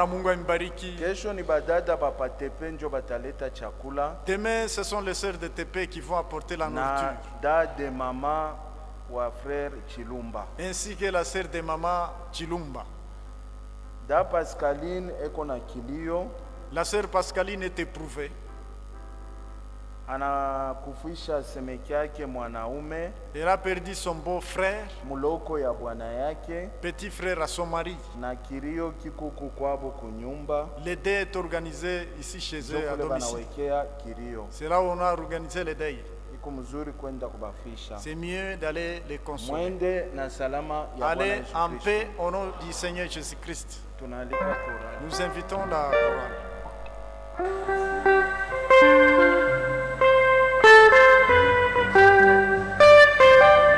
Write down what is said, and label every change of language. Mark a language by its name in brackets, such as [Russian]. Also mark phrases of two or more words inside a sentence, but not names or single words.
[French] Demain, ce sont les sœurs de Tepe qui vont apporter la nourriture. Ainsi que la sœur de maman Chilumba. La sœur Pascaline est éprouvée. [Swahili] Anakufisha semeki yake mwanaume. [French] Elle a perdu son beau-frère, [Swahili] muloko ya bwana yake, [French] petit frère à son mari. [Swahili] Na kilio kikuku kwabo kunyumba. [French] Le deuil est organisé ici chez eux à domicile. C'est là où on a organisé le deuil. C'est mieux d'aller les consoler. Allez en paix au nom du Seigneur Jésus-Christ. Nous invitons la chorale.